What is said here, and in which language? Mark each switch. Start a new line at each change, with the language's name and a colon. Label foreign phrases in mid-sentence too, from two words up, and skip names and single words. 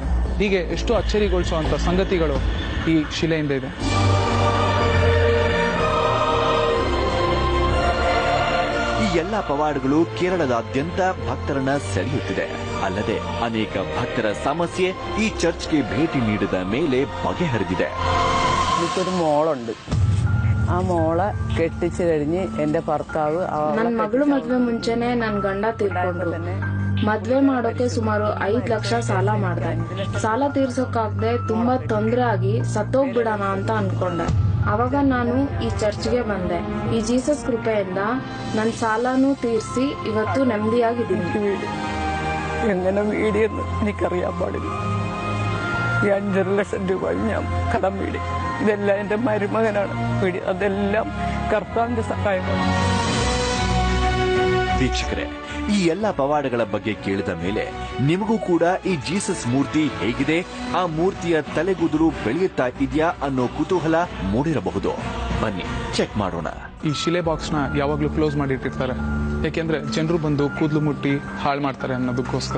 Kannada: ಹೀಗೆ ಎಷ್ಟು ಅಚ್ಚರಿಗೊಳಿಸುವಂತ ಸಂಗತಿಗಳು ಈ ಶಿಲೆಯಿಂದ ಇದೆ. ಈ ಎಲ್ಲ ಪವಾಡಗಳು ಕೇರಳದಾದ್ಯಂತ ಭಕ್ತರನ್ನ ಸೆಳೆಯುತ್ತಿದೆ. ಅಲ್ಲದೆ ಅನೇಕ ಭಕ್ತರ ಸಮಸ್ಯೆ ಈ ಚರ್ಚ್ಗೆ ಭೇಟಿ ನೀಡಿದ ಮೇಲೆ ಬಗೆಹರಿದಿದೆ.
Malayalam: എനിക്കൊരു മോളുണ്ട്. ആ മോളെ കെട്ടിച്ചു കഴിഞ്ഞ് എന്റെ ഭർത്താവ്
Kannada: ನನ್ನ ಮಗಳು ಮದ್ವೆ ಮುಂಚೆನೆ ನನ್ ಗಂಡ ತೀರ್ಕೊಂಡ್ರು. ಮದ್ವೆ ಮಾಡೋಕೆ ಸುಮಾರು 5 ಲಕ್ಷ ಸಾಲ ಮಾಡ್ದೆ. ಸಾಲ ತೀರ್ಸೋಕಾಗ್ದೆ ತುಂಬಾ ತೊಂದರೆ ಆಗಿ ಸತ್ತೋಗ್ಬಿಡೋಣ ಅಂತ ಅನ್ಕೊಂಡೆ. ಅವಾಗ ನಾನು ಈ ಚರ್ಚ್ಗೆ ಬಂದೆ. ಈ ಜೀಸಸ್ ಕೃಪೆಯಿಂದ ನನ್ನ ಸಾಲನೂ ತೀರಿಸಿ ಇವತ್ತು ನೆಮ್ಮದಿಯಾಗಿದ್ದೀನಿ.
Malayalam: എങ്ങനെ വീടിയെന്ന് എനിക്കറിയാൻ പാടില്ല. ഈ 5.5 ലക്ഷം രൂപ ഞാൻ കടം വീടി. ഇതെല്ലാം എന്റെ മരുമകനാണ് വീടി. അതെല്ലാം കർത്താവിന്റെ സഹായമാണ്.
Kannada: ವೀಕ್ಷಕರೇ, ಈ ಎಲ್ಲ ಪವಾಡಗಳ ಬಗ್ಗೆ ಕೇಳಿದ ಮೇಲೆ ನಿಮಗೂ ಕೂಡ ಈ ಜೀಸಸ್ ಮೂರ್ತಿ ಹೇಗಿದೆ, ಆ ಮೂರ್ತಿಯ ತಲೆಗೂದಲು ಬೆಳೆಯುತ್ತಾ ಇದೆಯಾ ಅನ್ನೋ ಕುತೂಹಲ ಮೂಡಿರಬಹುದು. ಬನ್ನಿ ಚೆಕ್ ಮಾಡೋಣ. ಈ ಶಿಲೆ ಬಾಕ್ಸ್ ನ ಯಾವಾಗ್ಲೂ ಕ್ಲೋಸ್ ಮಾಡಿಟ್ಟಿರ್ತಾರೆ, ಯಾಕೆಂದ್ರೆ ಜನರು ಬಂದು ಕೂದಲು ಮುಟ್ಟಿ ಹಾಳು ಮಾಡ್ತಾರೆ ಅನ್ನೋದಕ್ಕೋಸ್ಕರ.